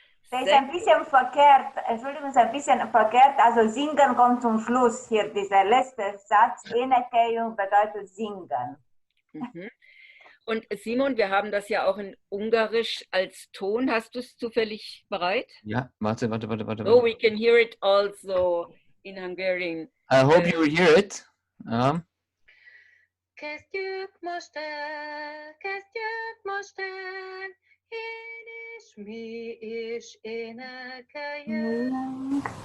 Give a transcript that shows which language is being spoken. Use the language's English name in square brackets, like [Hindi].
[German] Das ist ein bisschen verkehrt, Entschuldigung, ist ein bisschen verkehrt, also singen kommt zum Schluss hier, dieser letzte Satz, énekeljünk bedeutet singen. Und Simon, wir haben das ja auch in Ungarisch als Ton, hast du es zufällig bereit? Ja, warte. [English] So we can hear it also in Hungarian. I hope you hear it. [Hungarian] Kezdjük most el, én és mi is énekeljünk.